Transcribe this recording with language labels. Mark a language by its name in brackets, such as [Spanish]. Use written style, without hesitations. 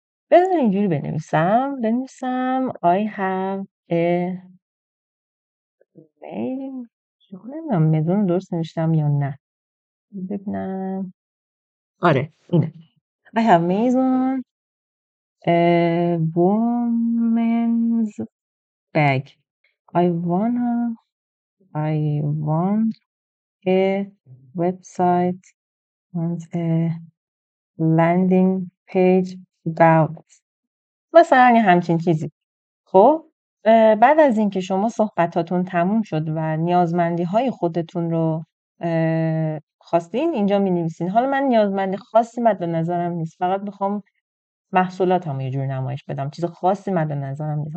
[Persian] بذار اینجوری بنویسم [English] I have a mail. [Persian] نمیدونم مدون درست نوشتم یا نه. ببینم. آره اینه. [English] I have Maison a woman's bag. I want a website and a landing page about. [Persian] مثلا یه همچین چیزی. خب بعد از اینکه شما صحبتاتون تموم شد و نیازمندی های خودتون رو خواستین اینجا می‌نویسین. حالا من نیازمند خاصی مد نظرم نیست، فقط میخوام محصولاتمو یه جور نمایش بدم، چیز خاصی مد نظرم نیست.